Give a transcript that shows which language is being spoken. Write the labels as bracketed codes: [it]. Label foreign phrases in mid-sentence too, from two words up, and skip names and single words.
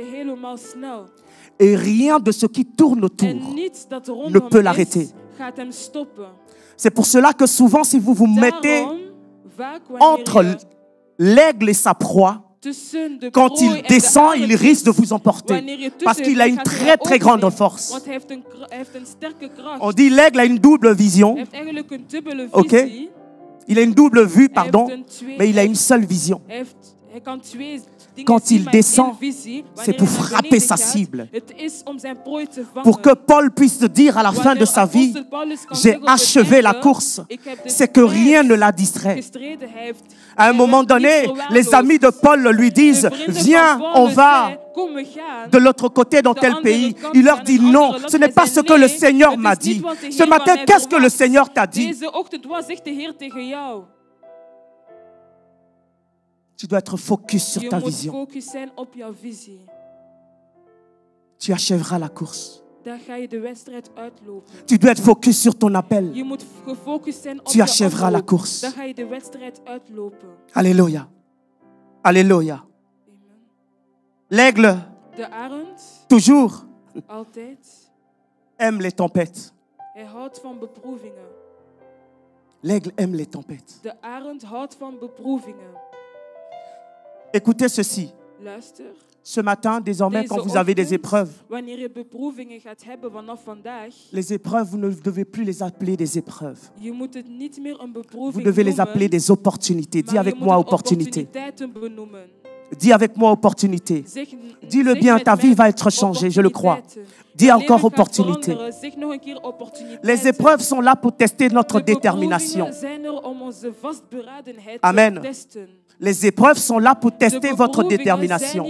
[fr] Et rien de ce qui tourne autour ne peut l'arrêter. C'est pour cela que souvent, si vous vous mettez entre l'aigle et sa proie, [nl] tussen de [fr] Quand [nl] prooi [fr] il [nl] en de [fr] descend, [nl] arend [fr] il risque de [nl] is, [fr] vous emporter. [nl] wanneer je tussen [fr] Parce qu'il a [nl] dan [fr] une [nl] gaat hij [fr] très [nl] jou [fr] très grande [nl] overnemen. [fr] force. [nl] Want hij heeft een sterke kracht. [fr] On dit l'aigle a une double vision. [nl] Hij heeft eigenlijk een dubbele [fr] Ok. [nl] visie. [fr] Il a une double vue, [nl] Hij [fr] pardon. [nl] heeft een twee- [fr] Mais il a une seule vision. [nl] Hij kan twee dingen [fr] Quand [nl] zien [fr] il [nl] met één [fr] descend, [nl] visie. [fr] c'est [nl] Wanneer [fr] pour [nl] hij naar [fr] frapper [nl] beneden [fr] sa [nl] gaat, [fr] cible. [nl] het is om zijn prooi te vangen. [fr] Pour que Paul puisse dire à la fin de sa vie, j'ai achevé la course. C'est que rien ne l'a distrait. [nl] gestreden. Hij heeft [fr] À un moment donné, les amis de Paul lui disent, viens, on va de l'autre côté dans tel pays. Il leur dit non, ce n'est pas ce que le Seigneur m'a dit. Ce matin, qu'est-ce que le Seigneur t'a dit? [nl] Deze ochtend, wat zegt de Heer tegen jou? [fr] Tu dois être focus sur [nl] Je [fr] ta [nl] moet [fr] vision. [nl] focus zijn op jouw visie. [fr] Tu achèveras la course. [nl] Dan ga je de wedstrijd uitlopen. [fr] Tu dois être focus sur ton appel. [nl] Je moet gefocust zijn op [fr] Tu [nl] je [fr] achèveras la [nl] oproep. [fr] course. [nl] Dan ga je de wedstrijd uitlopen. [fr] Alléluia. Alléluia. Amen. L'aigle, [nl] De arend, [fr] toujours, [nl] altijd, [fr] aime les tempêtes. [nl] hij houdt van beproevingen. [fr] L'aigle aime les tempêtes. [nl] De arend houdt van beproevingen. [fr] Écoutez ceci. [nl] Luister. [fr] Ce matin, désormais, quand vous avez des épreuves, [nl] Wanneer je beproevingen gaat hebben vanaf vandaag, [fr] les épreuves, vous ne devez plus les appeler des épreuves. [nl] je moet het niet meer een [fr] Vous [nl] beproeving [fr] devez les [nl] noemen, [fr] appeler des opportunités. Dis [nl] maar [fr] avec [nl] je moet [fr] moi [nl] het [fr] opportunité. [nl] opportuniteiten benoemen. [fr] Dis avec moi opportunité. Dis-le bien, ta vie va être changée, je le crois. Dis encore opportunité. Les épreuves sont là pour tester notre détermination. Amen. Les épreuves sont là pour tester votre détermination.